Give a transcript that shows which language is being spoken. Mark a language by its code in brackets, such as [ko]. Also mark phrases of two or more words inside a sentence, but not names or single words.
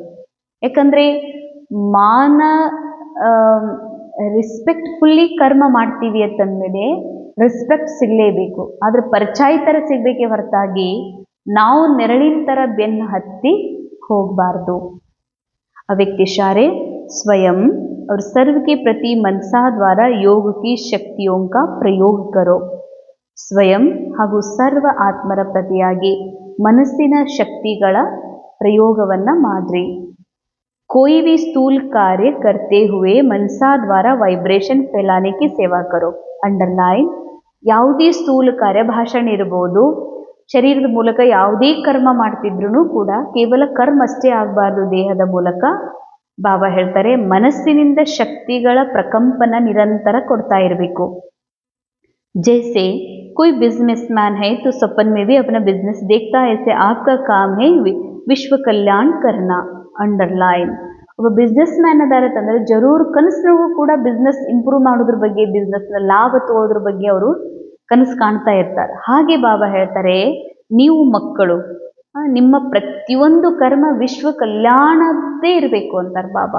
[kn] ಯಾಕಂದರೆ ಮಾನ ರೆಸ್ಪೆಕ್ಟ್ಫುಲ್ಲಿ ಕರ್ಮ ಮಾಡ್ತೀವಿ ಅಂತಂದಮೇಲೆ ರೆಸ್ಪೆಕ್ಟ್ ಸಿಗಲೇಬೇಕು. ಆದರೆ ಪರಿಚಯ ಥರ ಸಿಗಬೇಕೇ ಹೊರತಾಗಿ ನಾವು ನೆರಳಿನ ಥರ ಬೆನ್ನು ಹತ್ತಿ ಹೋಗಬಾರ್ದು. [hi] अव्यक्त इशारे स्वयं और सर्व के प्रति मनसा द्वारा योग की शक्तियों का प्रयोग करो. [kn] ಸ್ವಯಂ ಹಾಗೂ ಸರ್ವ ಆತ್ಮರ ಪ್ರತಿಯಾಗಿ ಮನಸ್ಸಿನ ಶಕ್ತಿಗಳ ಪ್ರಯೋಗವನ್ನು ಮಾಡ್ರಿ. [hi] कोई भी स्थूल कार्य करते हुए मनसा द्वारा वाइब्रेशन फैलाने की सेवा करो. [kn] ಅಂಡರ್ಲೈನ್, ಯಾವುದೇ ಸ್ಥೂಲ ಕಾರ್ಯ, ಭಾಷಣ ಇರಬಹುದು, ಶರೀರದ ಮೂಲಕ ಯಾವುದೇ ಕರ್ಮ ಮಾಡ್ತಿದ್ರು ಕೂಡ ಕೇವಲ ಕರ್ಮ ಅಷ್ಟೇ ಆಗಬಾರ್ದು. ದೇಹದ ಮೂಲಕ ಬಾಬಾ ಹೇಳ್ತಾರೆ ಮನಸ್ಸಿನಿಂದ ಶಕ್ತಿಗಳ ಪ್ರಕಂಪನ ನಿರಂತರ ಕೊಡ್ತಾ ಇರಬೇಕು. [hi] जैसे कोई बिजनेसमैन है तो सपन में भी अपना बिजनेस देखता है, ऐसे आपका काम है विश्व कल्याण करना. अंडरलाइन, [kn] ಒಬ್ಬ [en] business man [kn] ಅದಾರತ್ತಂದ್ರೆ ಜರೂರ್ ಕನಸಿನೊಳಗೂ ಕೂಡ [en] business improve [kn] ಮಾಡೋದ್ರ ಬಗ್ಗೆ, ಬಿಸ್ನೆಸ್ನ ಲಾಭ ತಗೊಳ್ಳೋದ್ರ ಬಗ್ಗೆ ಅವರು ಕನಸು ಕಾಣ್ತಾ ಇರ್ತಾರೆ. ಹಾಗೆ ಬಾಬಾ ಹೇಳ್ತಾರೆ ನೀವು ಮಕ್ಕಳು, ನಿಮ್ಮ ಪ್ರತಿಯೊಂದು ಕರ್ಮ ವಿಶ್ವ ಕಲ್ಯಾಣದ್ದೇ ಇರಬೇಕು ಅಂತಾರೆ ಬಾಬಾ.